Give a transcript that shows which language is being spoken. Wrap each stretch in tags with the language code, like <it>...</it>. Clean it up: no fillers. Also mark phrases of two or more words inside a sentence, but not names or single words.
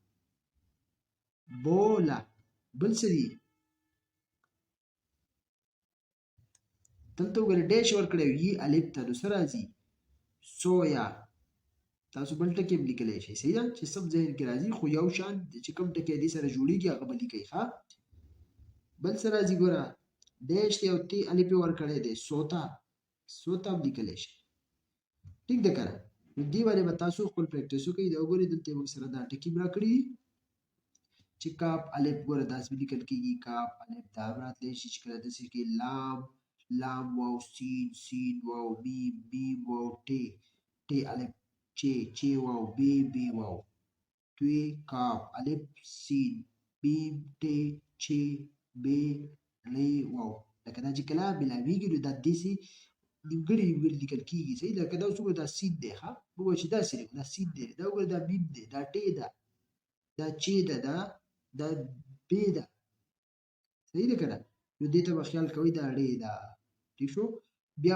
<ps>بوله بل څه دي دلته وګورئ ډیش ورکړی وي الف ته نو څه راځي سویا تاسو بل ټکی هم لیکلی شئ صحیح ده چې سم ذهن کې راځي خو یو شان چې کوم ټکی دې سره جوړیږي هغه به لیکئ ښه بل څه راځي ګوره ډیش دی او تی الف یې ورکړی دی سوتا سوتا هم لیکلی شئ ټیک ده که نه نو دې باندې به تاسو خپل پریکټس وکړئ دا وګورئ دلته یې موږ سره دا ټکي هم راکړي چې کاپ الف ګوره داسې به لیکل کېږي کاپ الف دا هم راتلی شي چې کله داسې کې لام لام واو سین سین واو میم میم واو ټی ټی الف چی چی واو بی بی واو توی کاف الف سین میم ټی چی بی ری واو لکه دا چې کله ملاویږي نو دا داسې نیمګړي نیمګړي لیکل کېږي صحیح لکه دا اوس وګوره دا سین دی ښه موږ وایو چې داسې لیکو دا سین دی دا وګوره دا میم دی دا ټی ده دا چی ده دا بی ده صحیح ده که نه نو دې ته به خیال کوئ دا ری ده ٹھیک شو بیا</ps>